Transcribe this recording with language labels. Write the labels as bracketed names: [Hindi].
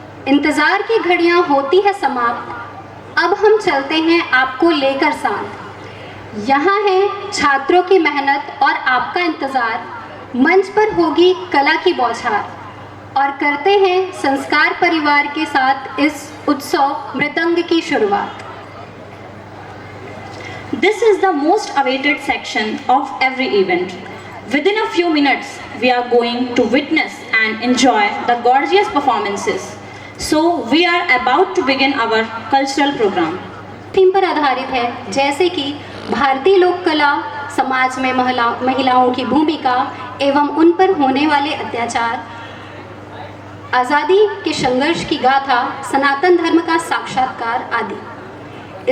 [Hindi] इंतज़ार की घड़ियां होती है समाप्त, अब हम चलते हैं आपको लेकर साथ। यहाँ है छात्रों की मेहनत और आपका इंतज़ार, मंच पर होगी कला की बौछार, और करते हैं संस्कार परिवार के साथ इस उत्सव मृदंग की शुरुआत। [English] This is the most awaited section of every event. Within a few minutes, we are going to witness and enjoy the gorgeous performances. So, we are about to begin our cultural program. [Hindi] Theme पर आधारित है, जैसे कि भारतीय लोक कला, समाज में महिलाओं की भूमिका एवं उन पर होने वाले अत्याचार, आज़ादी के संघर्ष की गाथा, सनातन धर्म का साक्षात्कार आदि।